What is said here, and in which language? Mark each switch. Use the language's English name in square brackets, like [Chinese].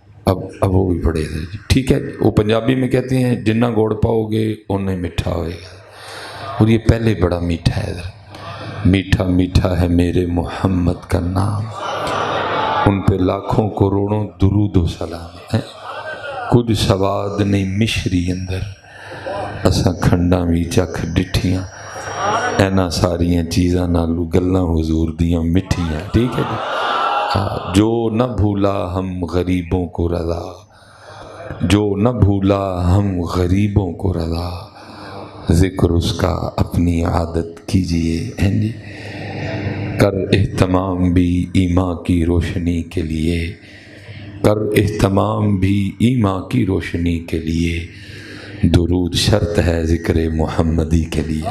[Urdu] اب وہ بھی پڑھے تھے جی، ٹھیک ہے. وہ پنجابی میں کہتے ہیں [Punjabi] جنہ گوڑ پاؤ گے اُنہیں میٹھا ہوئے گا، [Urdu] اور یہ پہلے بڑا میٹھا ہے. میٹھا میٹھا ہے میرے محمد کا نام، ان پہ لاکھوں کروڑوں درود و سلام ہے. [Punjabi] کچھ سواد نہیں مشری اندر، اساں کھنڈاں بھی چکھ ڈٹھیاں، اینا ساریاں چیزاں نالو گلاں حضور دیاں مٹھیاں. [Urdu] ٹھیک ہے جی. جو نہ بھولا ہم غریبوں کو رضا، جو نہ بھولا ہم غریبوں کو رضا، ذکر اس کا اپنی عادت کیجئے. ہیں جی. کر اہتمام بھی ایمان کی روشنی کے لیے، کر اہتمام بھی ایمان کی روشنی کے لیے، درود شرط ہے ذکر محمدی کے لیے.